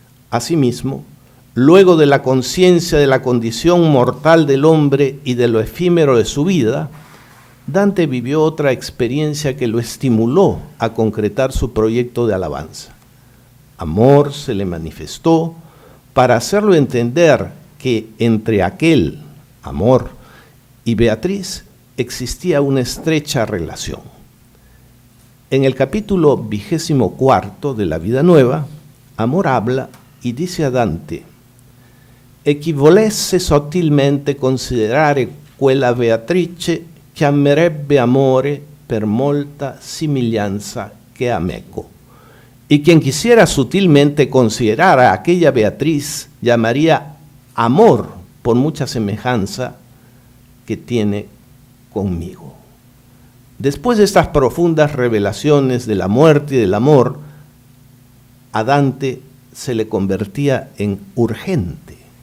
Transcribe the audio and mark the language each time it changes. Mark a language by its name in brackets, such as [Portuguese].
[Spanish] Asimismo, luego de la conciencia de la condición mortal del hombre y de lo efímero de su vida, Dante vivió otra experiencia que lo estimuló a concretar su proyecto de alabanza. Amor se le manifestó, para hacerlo entender que entre aquel, Amor, y Beatriz existía una estrecha relación. En el capítulo 24 de La Vida Nueva, Amor habla y dice a Dante: [Italian] «E chi volesse sottilmente considerare quella Beatrice che amerebbe amore per molta somiglianza che a meco». [Spanish] Y quien quisiera sutilmente considerar a aquella Beatriz llamaría amor por mucha semejanza que tiene conmigo. Después de estas profundas revelaciones de la muerte y del amor, a Dante se le convertía en urgente